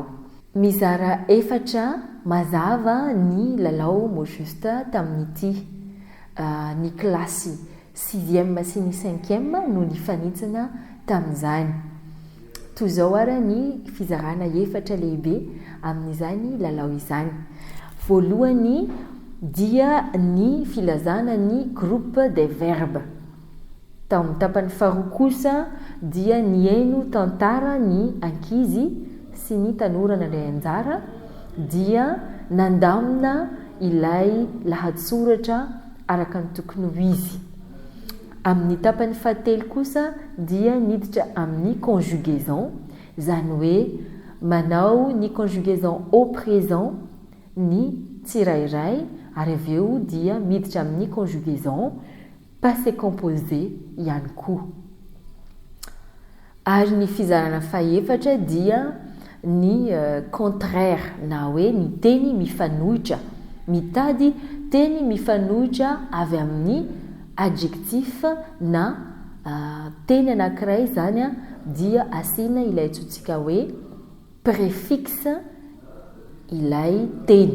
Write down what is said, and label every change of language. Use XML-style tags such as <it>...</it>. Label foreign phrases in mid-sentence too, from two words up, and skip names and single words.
<mg>Mizara efatra mazava ny lalao</mg> <fr>mot juste</fr> <mg>tamin'ity ny klasy 6e sy ny 5e no nifanitsana tamin'izany. Toy izao ary ny fizarana efatra lehibe amin'izany lalao izany. Voalohany dia ny filazana ny</mg> <fr>groupe des verbes.</fr> <mg>Tamin'ny tapany faharoa kosa dia ny haino tantara ny ankizy sy ny tanora nandray anjara dia nandamina ilay lahatsoratra araka ny tokony ho izy. Amin'ny tapany fahatelo kosa dia niditra amin'ny conjugaison, zany hoe manao ny</mg> <fr>conjugaison au présent</fr> <mg>ny tsirairay ary avy eo dia miditra amin'ny</mg> <fr>conjugaison passé composé</fr> <mg>ihany koa. Ary ny fizarana fahaefatra dia ny contraire na hoe ny teny mifanohitra, mitady teny mifanohitra avy amin'ny adjectif na teny anankiray zany dia asina ilay antsointsika hoe préfixe ilay teny.</mg>